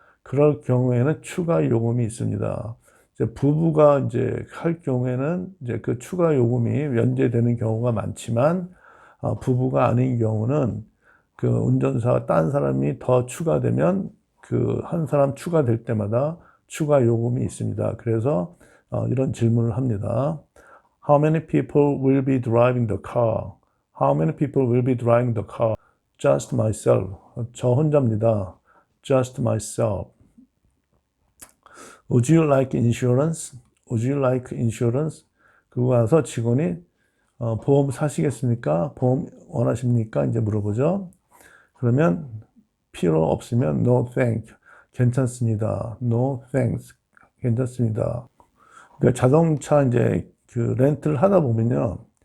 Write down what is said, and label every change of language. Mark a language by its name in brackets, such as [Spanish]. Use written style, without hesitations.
[Korean] 그럴 경우에는 추가 요금이 있습니다. 이제 부부가 이제 할 경우에는 이제 그 추가 요금이 면제되는 경우가 많지만 부부가 아닌 경우는 그 운전사가 다른 사람이 더 추가되면 그 한 사람 추가될 때마다 추가 요금이 있습니다. 그래서 이런 질문을 합니다. [English] How many people will be driving the car? How many people will be driving the car? Just myself. 저 혼자입니다. Just myself. Would you like insurance? Would you like insurance? [Korean] 그러고 나서 직원이 보험 사시겠습니까? 보험 원하십니까? 이제 물어보죠. 그러면 필요 없으면 no thank. 괜찮습니다. No thanks. 괜찮습니다. 그러니까 자동차 이제 그 렌트를 하다 보면요.